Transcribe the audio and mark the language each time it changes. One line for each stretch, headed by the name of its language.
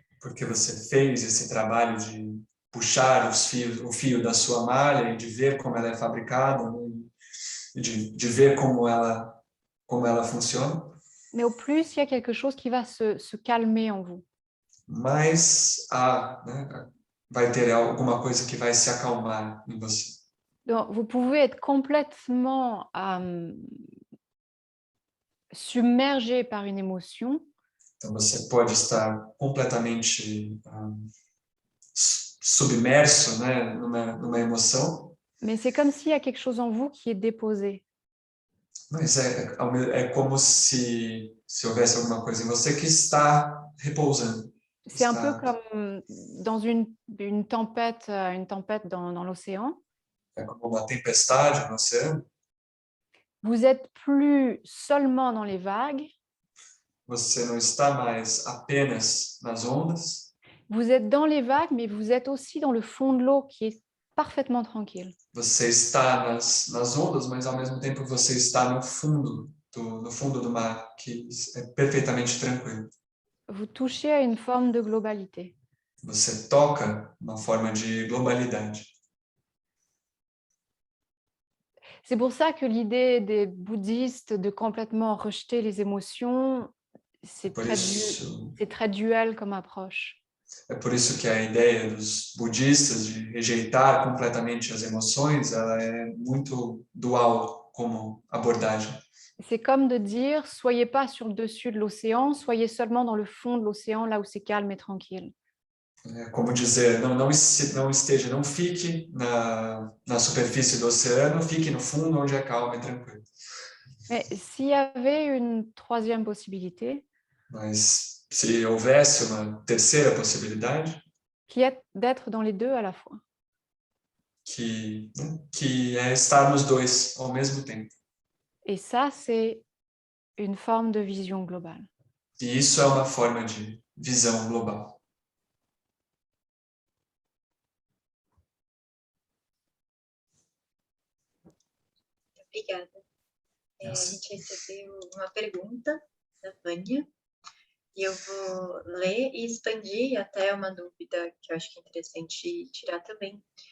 Portuguese: porque você fez esse trabalho de puxar o fio da sua malha e de ver como ela é fabricada, né, e de ver como ela funciona,
French: Mais au plus, il y a quelque chose qui va se calmer en vous.
Portuguese: mas né, vai ter alguma coisa que vai se acalmar em você.
French: Donc, vous pouvez être complètement submergé par une émotion,
Portuguese: Então você pode estar completamente submerso, né, numa emoção,
French: mais c'est comme s'il y a quelque chose en vous qui est déposé.
Portuguese: mas é como se houvesse alguma coisa em você que está repousando.
French: C'est un peu
Portuguese: Está,
French: comme dans une tempête dans l'océan.
Portuguese: é como uma tempestade no oceano.
French: Vous n'êtes plus seulement dans les vagues,
Portuguese: Você não está mais apenas nas ondas,
French: vous êtes dans les vagues, mais vous êtes aussi dans le fond de l'eau qui est parfaitement tranquille.
Portuguese: você está nas ondas, mas ao mesmo tempo você está no fundo do mar, que é perfeitamente tranquilo.
French: Vous touchez à une forme de globalité.
Portuguese: Você toca uma forma de globalidade.
French: C'est pour ça que l'idée des bouddhistes de complètement rejeter les émotions, c'est
Portuguese: Por isso,
French: très duel comme approche.
Portuguese: é por isso que a ideia dos budistas de rejeitar completamente as emoções, ela é muito dual como abordagem.
French: C'est comme de dire, soyez pas sur le dessus de l'océan, soyez seulement dans le fond de l'océan, là où c'est calme et tranquille.
Portuguese: É como dizer, não esteja, não fique na superfície do oceano, fique no fundo onde é calmo e tranquilo.
French: Mais s'il y avait une troisième possibilité,
Portuguese: Mas se houvesse uma terceira possibilidade,
French: qui est d'être dans les deux à la fois.
Portuguese: que é estar nos dois ao mesmo tempo.
French: Et ça, c'est une forme de vision globale.
Portuguese: E isso é uma forma de visão global. Obrigada. A gente recebeu uma pergunta da Vânia e eu vou ler e expandir até uma dúvida que eu acho que é interessante tirar também.